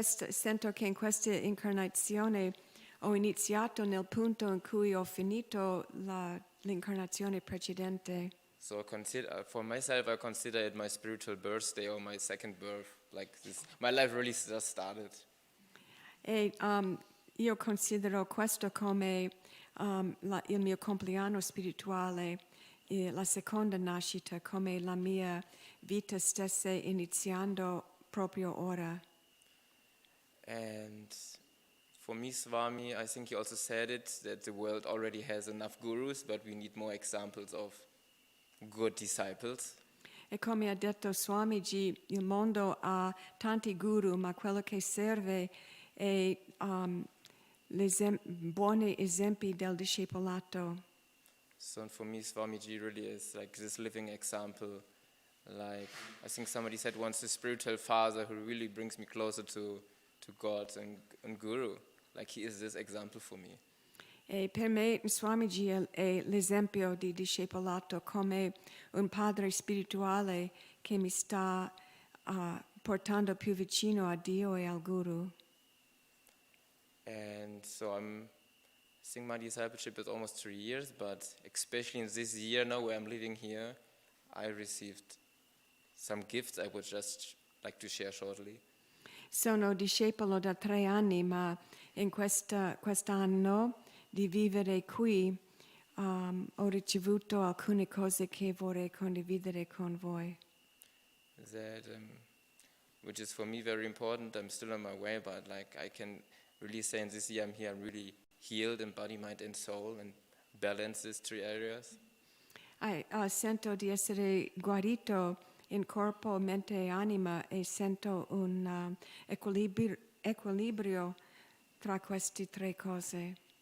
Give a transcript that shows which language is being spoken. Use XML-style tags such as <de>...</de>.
<it>Sento che in questa incarnazione ho iniziato nel punto in cui ho finito l'incarnazione precedente.</it> <en>So for myself, I consider it my spiritual birthday or my second birth. Like this, my life really just started.</en> <it>E io considero questo come il mio compleanno spirituale, la seconda nascita, come la mia vita stessa iniziando proprio ora.</it> <en>And for me, Swami, I think he also said it, that the world already has enough gurus, but we need more examples of good disciples.</en> <it>E come ha detto Swamiji, il mondo ha tanti guru, ma quello che serve è buoni esempi del discepolato.</it> <en>So for me, Swamiji really is like this living example. Like, I think somebody said once, the spiritual father who really brings me closer to God and Guru. Like, he is this example for me.</en> <it>E per me Swamiji è l'esempio di discepolato come un padre spirituale che mi sta portando più vicino a Dio e al Guru.</it> <en>And so I think my discipleship is almost 3 years, but especially in this year now where I'm living here, I received some gifts I would just like to share shortly.</en> <it>Sono discepolo da 3 anni, ma in quest'anno di vivere qui ho ricevuto alcune cose che vorrei condividere con voi.</it> <en>That, which is for me very important. I'm still on my way, but like I can really say in this year I'm here, I'm really healed in body, mind, and soul, and balance these 3 areas.</en> <it>Sento di essere guarito in corpo, mente e anima e sento un equilibrio tra queste 3 cose.</it>